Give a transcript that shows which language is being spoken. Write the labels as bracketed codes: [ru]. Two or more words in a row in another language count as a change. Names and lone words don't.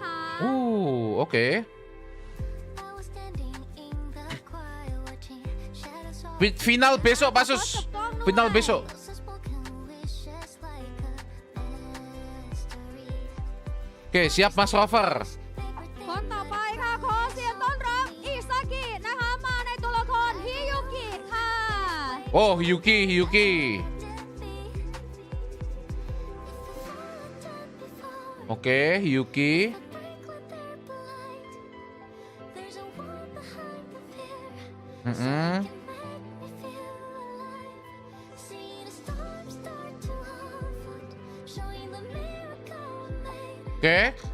[id] Oke. Final besok, Pasus. Final besok. Oke, siap Mas Rover. [th] คนต่อไปค่ะขอเสียงต้อนรับอิซากินะคะมาในตัวละครฮิยุกิค่ะ [id] Oh, Hyuki. Oke, Hyuki. Oke.